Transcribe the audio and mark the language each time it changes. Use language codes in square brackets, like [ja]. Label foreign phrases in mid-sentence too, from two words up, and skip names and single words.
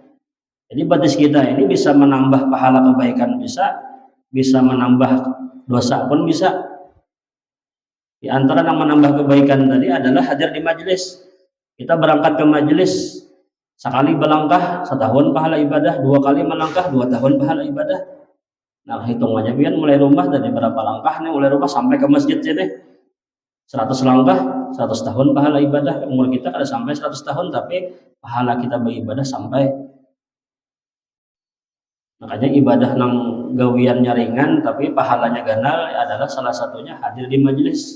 [id] Jadi batis kita ini bisa menambah pahala kebaikan, bisa menambah dosa pun bisa. Di antara yang menambah kebaikan tadi adalah hadir di majelis. Kita berangkat ke majelis, sekali berlangkah 1 tahun pahala ibadah, 2 kali melangkah 2 tahun pahala ibadah. [bjn] Nah, hitung aja pian mulai rumah dari berapa langkah nih, mulai rumah sampai ke masjid sini 100 langkah, 100 tahun pahala ibadah. Umur kita kada sampai 100 tahun, tapi pahala kita beribadah sampai. Makanya ibadah nang gawiannya ringan tapi pahalanya ganal adalah salah satunya hadir di majelis.